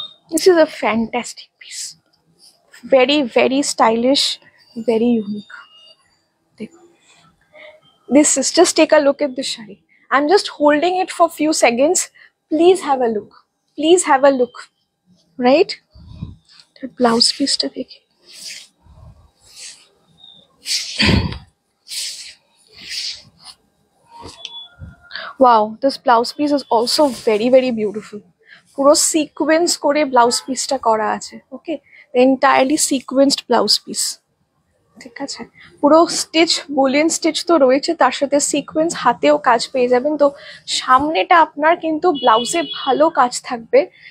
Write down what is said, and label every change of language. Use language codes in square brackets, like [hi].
[en] This is a fantastic piece, very very stylish, very unique. দেখুন, this is, just take a look at this sari. I am just holding it for few seconds, please have a look, please have a look, right? [bn] Blouse পিসটা দেখে [en] wow, this blouse piece is also very very beautiful. [bn] পুরো sequence করে blouse পিসটা করা আছে। ওকে, [en] entirely sequenced blouse piece, [bn] ঠিক আছে। পুরো স্টিচ, বুলিয়ন স্টিচ তো রয়েছে, তার সাথে সিকোয়েন্স, হাতেও কাজ পেয়ে যাবেন। তো সামনেটা আপনার কিন্তু ব্লাউজে ভালো কাজ থাকবে।